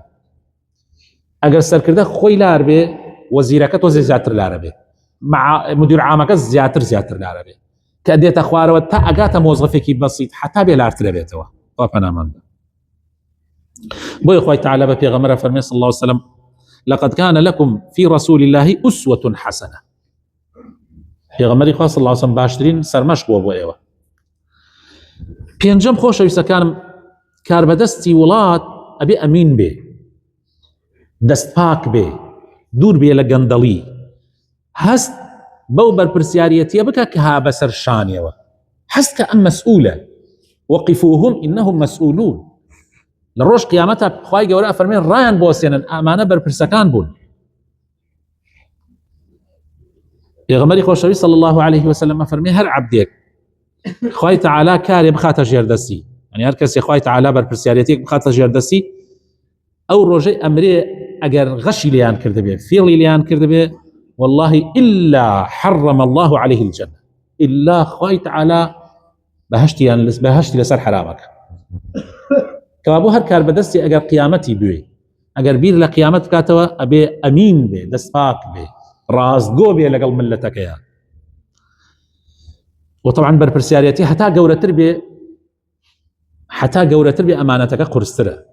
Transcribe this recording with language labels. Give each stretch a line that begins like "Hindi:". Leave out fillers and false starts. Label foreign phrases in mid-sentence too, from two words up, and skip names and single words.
Central Kurdish: ئەگەر سەرکردە خۆی لار بێ وەزیرەکە تۆزێ زیاتر لارە بێ، مدیر عامەکە زیاتر لارە بێ، کە دێتە خوارەوە تا ئەگاتە مۆزغەفێکی بەسیط هەتا بێ لارترە بێتەوە. خوا پەنامان بدە. بۆیە خوای تعالی بە پێغەمبەر فەرمێ
Arabic: صلی الله عليه وسلم لقد كان لكم في رسول الله أسوة حسنة.
Central Kurdish: پێغەمبەری خوا
Arabic: صلی الله عليه وسلم
Central Kurdish: باشترین سەرمەشق بووە بۆ ئێوە. پێنجەم خۆشەویستەکانم کاربەدەستی وڵات ئەبێ ئەمین بێ، دەست پاک بێ، دوور بێ لە گەندەڵی، هەست بەو بەرپرسیاریەتیە بکە کە ها بەسەر شانیەوە، هەست کە ئەم مەسئولە
Arabic: وقفوهم إنهم مسؤولون.
Central Kurdish: لە ڕۆژ قیامەتە خوای گەورە فەرمێن ڕایان بۆسێنن ئەمانە بەرپرسەکان بوون. پێغەمبەری خۆشەویست
Arabic: صلی الله عليه وسلم
Central Kurdish: فەرمێ هەر عەبدێک خوای تعالی کارێ بخاتە ژێردەستی، یعنی هەر کەسێ خوای تعالی بەرپرسیارەتێک بخاتە ژێردەستی، ئەو ڕۆژەی ئەمرێ ئەگەر غەشی لێیان کردبێ، فێڵی لێیان کردبێ،
Arabic: والله إلا حرم الله عليه الجنة، إلا
Central Kurdish: خوای تعالی بەهشتی لەسەر حرامەکە. کەوابوو هەر کاربەدەستی ئەگەر قیامەتی بوێ، ئەگەر بیر لە قیامەت بکاتەوە ئەبێ ئەمین بێ، دەست پاک بێ، ڕاستگۆ بێ لەگەڵ ملەتەکەیە. وطبعا بەرپرسیارەتی هەتا گەورەتر بێ ئەمانەتەکە قورسترە.